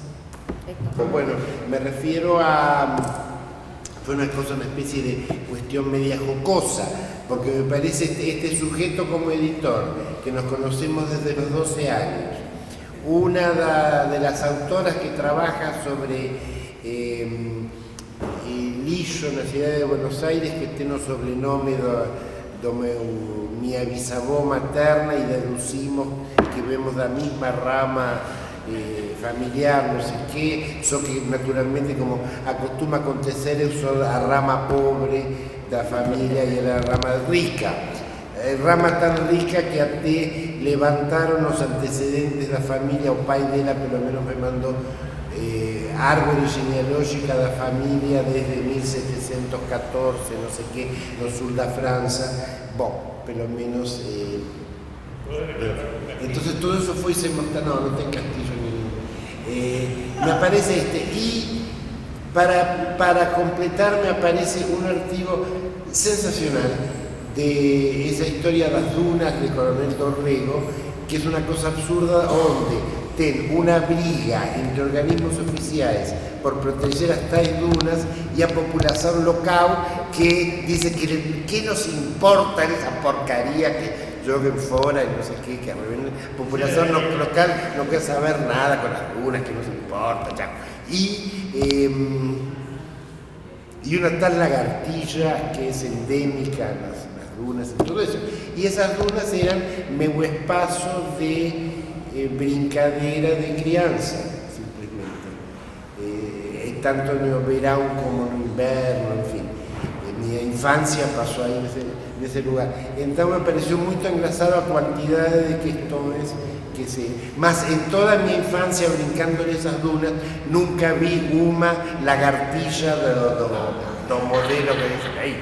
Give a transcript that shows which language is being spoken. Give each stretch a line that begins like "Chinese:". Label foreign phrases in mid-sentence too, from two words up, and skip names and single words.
Spanish: Bueno, me refiero a... fue una especie de cuestión media jocosa, porque me parece este sujeto como editor, que nos conocemos desde los 12 años, una de las autoras que trabaja sobre
Portuguese: lixo na cidade de Buenos Aires, que ten o sobrenome minha bisavó materna, e deducimos que vemos da mesma rama familiar,
Spanish: no sé qué,
Portuguese: só que naturalmente, como acostuma acontecer, eu sou a rama pobre da familia e ela a rama rica. Rama tan rica que até levantaron os antecedentes da familia, o pai dela pelo menos me mandou árbore genealógica da familia desde 1714,
Spanish: no sé qué,
Portuguese: no sur da França, bom, pelo menos...
Spanish: entonces todo eso fue no tem castillo ni... me aparece y para completar me aparece un artículo sensacional de esa historia de las dunas de Coronel Dorrego, que es una cosa absurda, donde ten una briga entre organismos oficiales por proteger
Portuguese: as tais dunas e a população local
Spanish: que dice que nos importa esa porcaría que joguen fora y no sé qué, que
Portuguese: a população local
Spanish: no quiere saber nada con las dunas, que nos importa, chao. Y una tal lagartilla que es endémica en las dunas y todo eso. Y esas dunas eran meu espacio de
Portuguese: brincadeira de criança,
Spanish: simplesmente.
Portuguese: tanto no verão como no inverno, enfim. Minha infância passou aí nesse lugar. Então me pareceu muito engraçado a quantidade de questões que se... Mas em toda a minha infância, brincando nessas dunas, nunca vi uma lagartija do modelo que dizem aí.